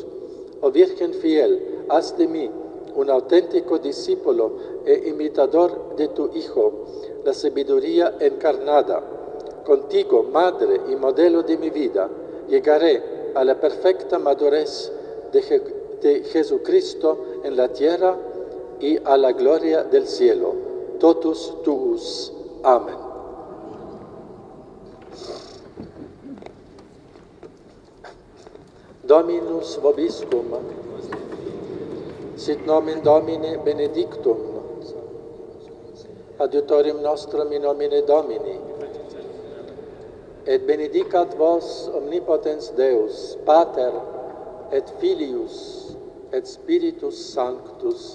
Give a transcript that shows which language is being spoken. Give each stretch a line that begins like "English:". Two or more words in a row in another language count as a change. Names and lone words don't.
Spanish: Oh Virgen fiel, haz de mí un auténtico discípulo e imitador de tu Hijo, la sabiduría encarnada. Contigo, Madre y modelo de mi vida, llegaré a la perfecta madurez de Jesucristo en la tierra y a la gloria del cielo.
Latin: Totus tuus. Amén. Dominus vobiscum, sit nomen Domini benedictum, adiutorium nostrum in nomine Domini, et benedicat vos omnipotens Deus, Pater et Filius et Spiritus Sanctus.